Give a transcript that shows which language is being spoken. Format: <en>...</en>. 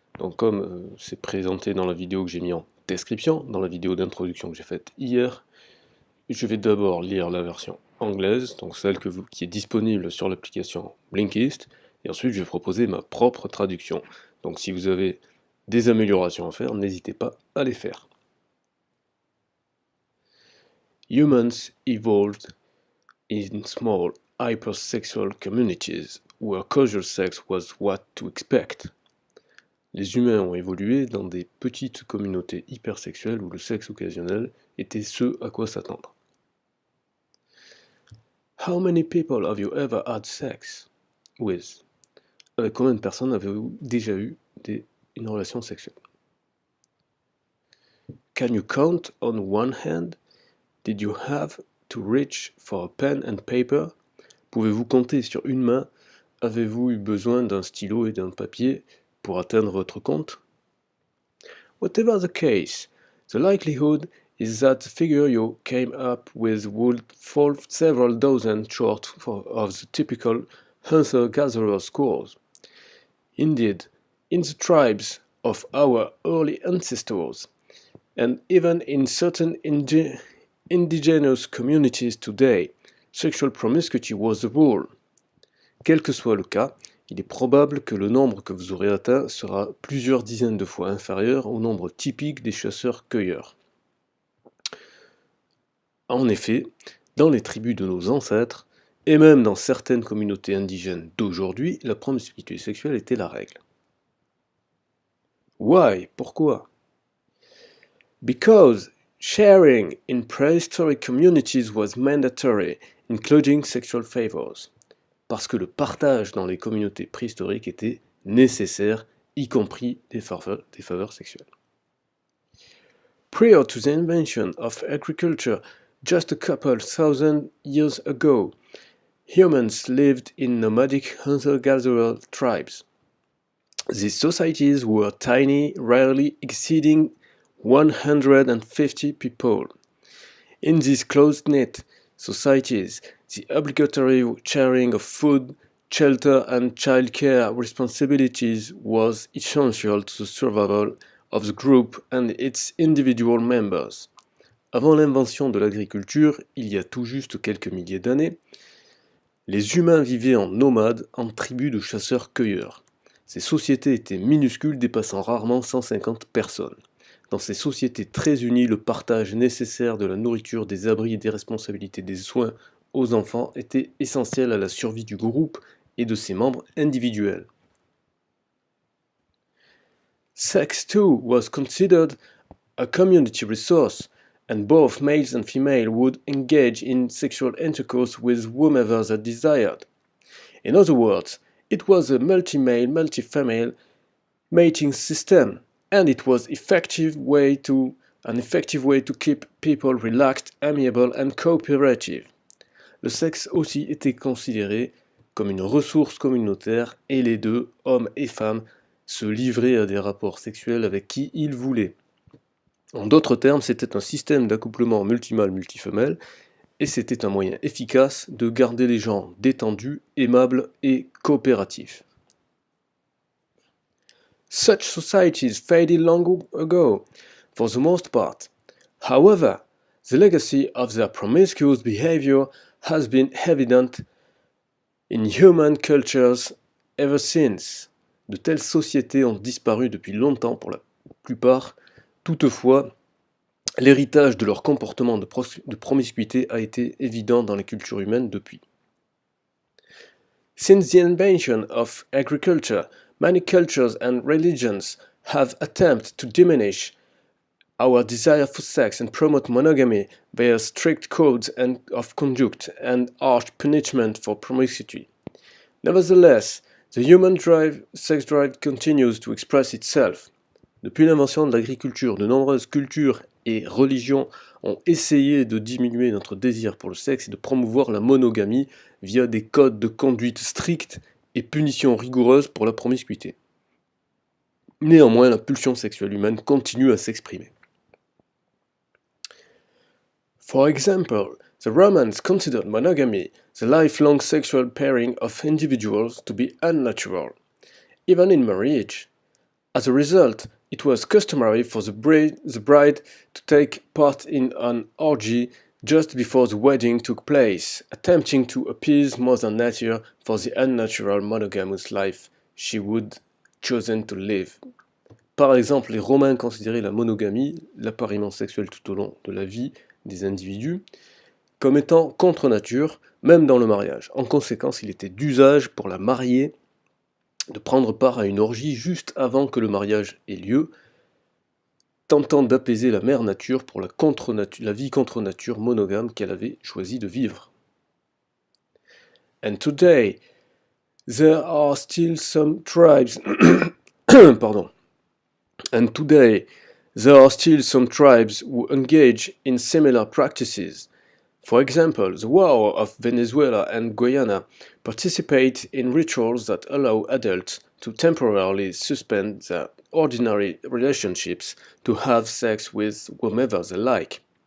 <fr>Donc comme c'est présenté dans la vidéo que j'ai mis en description, dans la vidéo d'introduction que j'ai faite hier, je vais d'abord lire la version anglaise, donc celle qui est disponible sur l'application Blinkist, et ensuite je vais proposer ma propre traduction. Donc si vous avez des améliorations à faire, n'hésitez pas à les faire.</fr> <en>Humans evolved in small, hypersexual communities where casual sex was what to expect.</en> <fr>Les humains ont évolué dans des petites communautés hypersexuelles où le sexe occasionnel était ce à quoi s'attendre.</fr> <en>How many people have you ever had sex with?</en> <fr>Avec combien de personnes avez-vous déjà eu une relation sexuelle?</fr> <en>Can you count on one hand? Did you have to reach for a pen and paper?</en> <fr>Pouvez-vous compter sur une main? Avez-vous eu besoin d'un stylo et d'un papier pour atteindre votre compte?</fr> <en>Whatever the case, the likelihood is that the figure you came up with would fall several dozen short of the typical hunter-gatherer scores. Indeed, in the tribes of our early ancestors, and even in certain indigenous communities today, sexual promiscuity was the rule.</en> <fr>Quel que soit le cas, il est probable que le nombre que vous aurez atteint sera plusieurs dizaines de fois inférieur au nombre typique des chasseurs-cueilleurs. En effet, dans les tribus de nos ancêtres, et même dans certaines communautés indigènes d'aujourd'hui, la promiscuité sexuelle était la règle.</fr> <en>Why?</en> <fr>Pourquoi?</fr> <en>Because sharing in prehistoric communities was mandatory, including sexual favors.</en> <fr>Parce que le partage dans les communautés préhistoriques était nécessaire, y compris des faveurs sexuelles.</fr> <en>Prior to the invention of agriculture, just a couple thousand years ago, humans lived in nomadic hunter-gatherer tribes. These societies were tiny, rarely exceeding 150 people. In these close-knit societies, the obligatory sharing of food, shelter and childcare responsibilities was essential to the survival of the group and its individual members.</en> <fr>Avant l'invention de l'agriculture, il y a tout juste quelques milliers d'années, les humains vivaient en nomades, en tribus de chasseurs-cueilleurs. Ces sociétés étaient minuscules, dépassant rarement 150 personnes. Dans ces sociétés très unies, le partage nécessaire de la nourriture, des abris et des responsabilités des soins aux enfants était essentiel à la survie du groupe et de ses membres individuels.</fr> <en>Sex too was considered a community resource, and both males and females would engage in sexual intercourse with whomever they desired. In other words, it was a multi-male, multi-female mating system, and it was an effective way to keep people relaxed, amiable and cooperative.</en> <fr>Le sexe aussi était considéré comme une ressource communautaire et les deux, hommes et femmes, se livraient à des rapports sexuels avec qui ils voulaient. En d'autres termes, c'était un système d'accouplement multimâle-multifemelle et c'était un moyen efficace de garder les gens détendus, aimables et coopératifs.</fr> <en>Such societies faded long ago, for the most part. However, the legacy of their promiscuous behavior has been evident in human cultures ever since.</en> <fr>De telles sociétés ont disparu depuis longtemps pour la plupart. Toutefois, l'héritage de leur comportement de promiscuité a été évident dans les cultures humaines depuis.</fr> <en>Since the invention of agriculture, many cultures and religions have attempted to diminish our desire for sex and promote monogamy via strict codes of conduct and harsh punishment for promiscuity. Nevertheless, the human sex drive continues to express itself.</en> <fr>Depuis l'invention de l'agriculture, de nombreuses cultures et religions ont essayé de diminuer notre désir pour le sexe et de promouvoir la monogamie via des codes de conduite stricts et punitions rigoureuses pour la promiscuité. Néanmoins, la pulsion sexuelle humaine continue à s'exprimer.</fr> <en>For example, the Romans considered monogamy, the lifelong sexual pairing of individuals, to be unnatural, even in marriage. As a result, it was customary for the bride to take part in an orgy just before the wedding took place, attempting to appease Mother Nature for the unnatural monogamous life she would chosen to live.</en> <fr>Par exemple, les Romains considéraient la monogamie, l'appariement sexuel tout au long de la vie des individus, comme étant contre nature, même dans le mariage. En conséquence, il était d'usage pour la mariée de prendre part à une orgie juste avant que le mariage ait lieu, tentant d'apaiser la mère nature pour la vie contre nature monogame qu'elle avait choisi de vivre.</fr> <en>And today, there are still some tribes pardon. And today, there are still some tribes who engage in similar practices. For example, the Wao of Venezuela and Guyana participate in rituals that allow adults to temporarily suspend their ordinary relationships to have sex with whomever they like.</en>